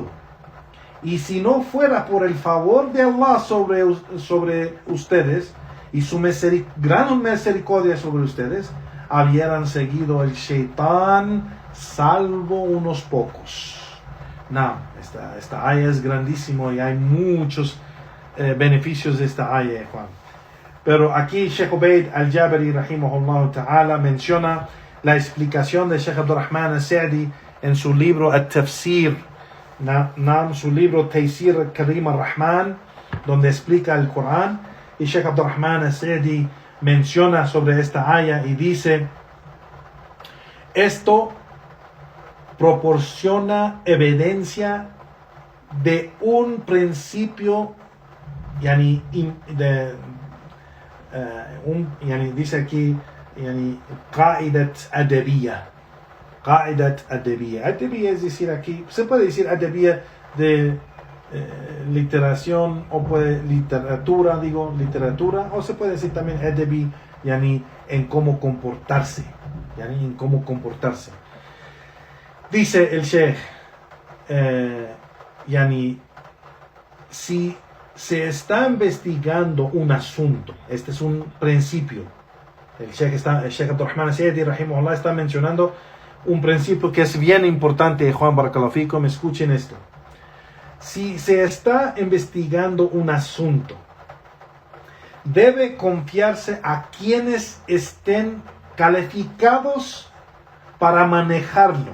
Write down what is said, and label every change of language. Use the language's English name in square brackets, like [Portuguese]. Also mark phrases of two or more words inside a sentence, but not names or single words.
[Spanish] Y si no fuera por el favor de Allah sobre ustedes y su gran misericordia sobre ustedes, habrían seguido el Shaitán, salvo unos pocos. Esta ayah es grandísimo y hay muchos beneficios de esta ayah, Juan. Pero aquí Sheikh Ubaid al-Jabari [Arabic] رحمه الله تعالى [Spanish] menciona la explicación de Sheikh Abdurrahman al-Sa'di en su libro At-Tafsir, su libro Taysir al-Karim al-Rahman, donde explica el Corán. Y Sheikh Abdurrahman al-Sa'di menciona sobre esta aya y dice: esto proporciona evidencia de un principio, dice aquí, [Arabic] قاعدة أدبية. قاعدة أدبية. [Spanish] Adabiyya es decir aquí, se puede decir adabiyya de literación, o puede literatura, o se puede decir también adabi, en cómo comportarse, en cómo comportarse. Dice el Sheikh, si se está investigando un asunto, este es un principio. El Sheikh Abdurrahman al-Sa'di rahimahullah está mencionando un principio que es bien importante. Juan [Arabic] بارك الله فيكم, [Spanish] escuchen esto. Si se está investigando un asunto, debe confiarse a quienes estén calificados para manejarlo.